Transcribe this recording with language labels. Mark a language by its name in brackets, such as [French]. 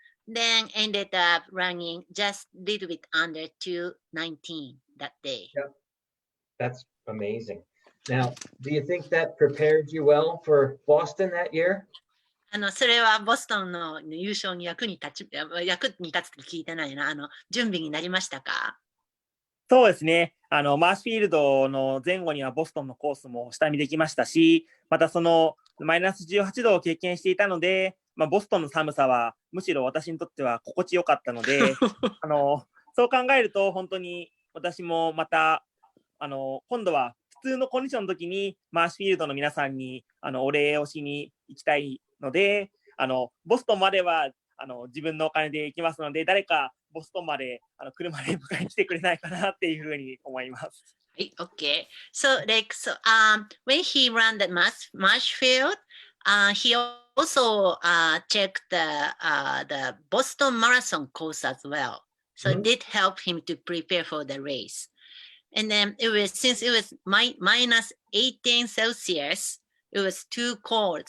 [English] Then ended up running just a little bit under 219 that day. Yep. That's amazing. Now, do you think that prepared you well for Boston that year? [Japanese] それはボストンの優勝に役に立つって聞いてないな。準備になりましたか？そうですね。マーシュフィールドの前後にはボストンのコースも下見できましたし、またそのマイナス18度を経験していたので、ボストンの寒さはむしろ私にとっては心地よかったので、そう考えると本当に私もまた、今度は普通のコンディションの時にマーシュフィールドの皆さんにお礼をしに行きたいので、ボストンまでは自分のお金で行きますので、誰かボストンまで車で迎えに来てくれないかなっていうふうに思います。はい、OK. [English] So when he ran the Marshfield, he also checked the Boston Marathon course as well. So it did help him to prepare for the race. And then since it was minus 18 Celsius, it was too cold.